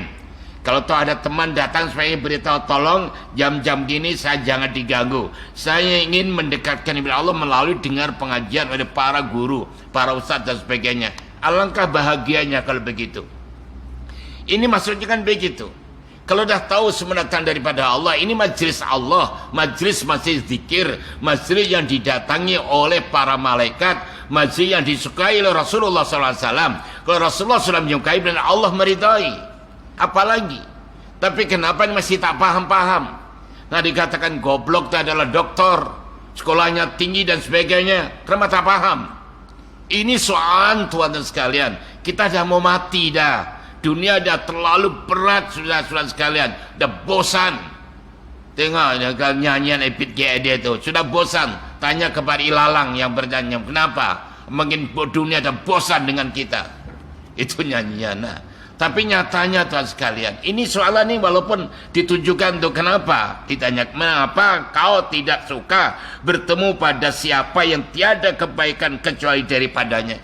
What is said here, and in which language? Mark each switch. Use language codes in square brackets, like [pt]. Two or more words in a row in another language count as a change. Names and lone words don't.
[ms] Kalau toh ada teman datang supaya beritahu, tolong jam-jam gini saya jangan diganggu. Saya ingin mendekatkan kepada Allah melalui dengar pengajian oleh para guru, para ustadz dan sebagainya. Alangkah bahagianya kalau begitu. Ini maksudnya kan begitu. Kalau dah tahu semua datang daripada Allah, ini majlis Allah, majlis zikir, majlis yang didatangi oleh para malaikat, majlis yang disukai oleh Rasulullah SAW. Kalau Rasulullah SAW menyukai dan Allah meridai, apalagi. Tapi kenapa masih tak paham-paham? Nah, dikatakan goblok itu adalah doktor, sekolahnya tinggi dan sebagainya. Kenapa tak paham? Ini soal tuan dan sekalian, kita dah mau mati dah. Dunia dah terlalu berat sudah sekalian, dah bosan. Tengok nyanyian Epit GED itu, sudah bosan. Tanya kepada Ilalang yang bernyanyi, kenapa? Mungkin dunia dah bosan dengan kita. Itu nyanyian. Nah. Tapi nyatanya tuan sekalian, ini soalan ini walaupun ditujukan untuk kenapa? Ditanya, mengapa kau tidak suka bertemu pada siapa yang tiada kebaikan kecuali daripadanya?